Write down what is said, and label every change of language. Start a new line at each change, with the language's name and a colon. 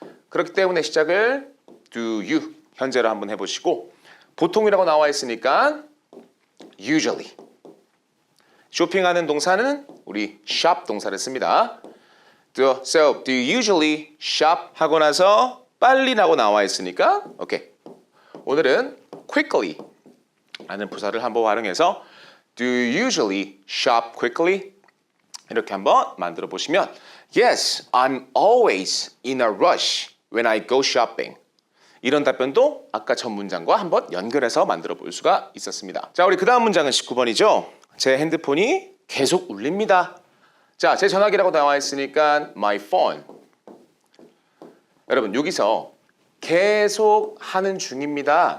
Korean: 그렇기 때문에 시작을 do you 현재로 한번 해보시고 보통이라고 나와 있으니까 usually 쇼핑하는 동사는 우리 shop 동사를 씁니다.
English: So do you usually shop
Korean: 하고 나서 빨리라고 나와 있으니까 오케이.
English: 오늘은 quickly
Korean: 라는 부사를 한번 활용해서
English: do you usually shop quickly?
Korean: 이렇게 한번 만들어 보시면
English: Yes, I'm always in a rush when I go shopping.
Korean: 이런 답변도 아까 전 문장과 한번 연결해서 만들어 볼 수가 있었습니다. 자, 우리 그 다음 문장은 19번이죠. 제 핸드폰이 계속 울립니다. 자, 제 전화기라고 나와 있으니까 my phone. 여러분 여기서 계속 하는 중입니다.